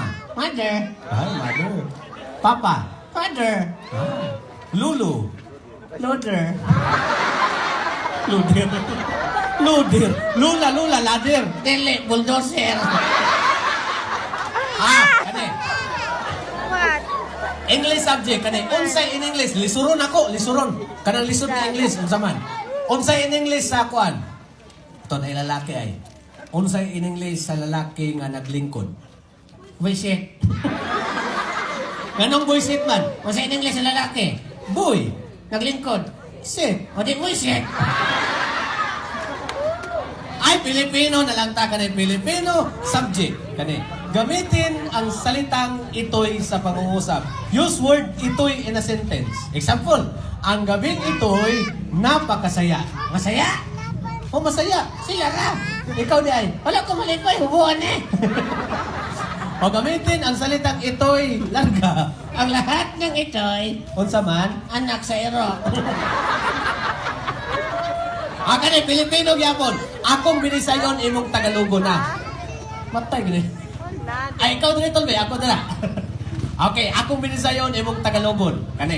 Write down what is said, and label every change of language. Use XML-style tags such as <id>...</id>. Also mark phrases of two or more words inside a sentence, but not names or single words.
<en>Mother. Ay, mother. Papa. Father. Ah. Lulu. Loader. Ludir. Ludir. Lula, ladir.</en> <ceb>Dili. Bulldozer. Kani.</ceb> <en>What? English subject</en> <ceb>kani. Unsay</ceb> <en>in English?</en> <ceb>Lisuron ako, lisuron. Kanang lisod</ceb> <en>in English</en> <ceb>unsa man? Unsay</ceb> <en>in English</en> <ceb>sa kuan?</ceb> <tl>Ito na lalaki ay.</tl> <ceb>Unsay</ceb> <en>in English</en> <ceb>sa lalaki nga naglingkod?</ceb> <en>Bullshit.</en> <ceb>Ganong bullshit man? Unsay</ceb> <en>in English</en> <ceb>sa lalaki?</ceb> <en>Boy.</en> <ceb>Naglingkod.</ceb> <en>Shit.</en> <ceb>O di bullshit. Ay, Pilipino na lang ta kani Pilipino subject kani.</ceb> <tl>Gamitin ang salitang ito'y sa pangungusap.</tl> <en>Use word ito'y in a sentence. Example,</en> <tl>ang gabing ito'y napakasaya. Masaya. O masaya.</tl> <ceb>Sila ra. Ikaw di ay. Wala ko malipay. Hubuan eh.</ceb> <tl>O gamitin ang salitang ito'y larga. Ang lahat ng ito'y</tl> <ceb>Unsa man? anak sa iro. Kani Pilipino gyapon. Akong binisayon imong Tagalogo na. Matay gini. Ay, ikaw dili tolbe, ako dala. Okay, akong binisayon imong Tagalogon. Kani.</ceb>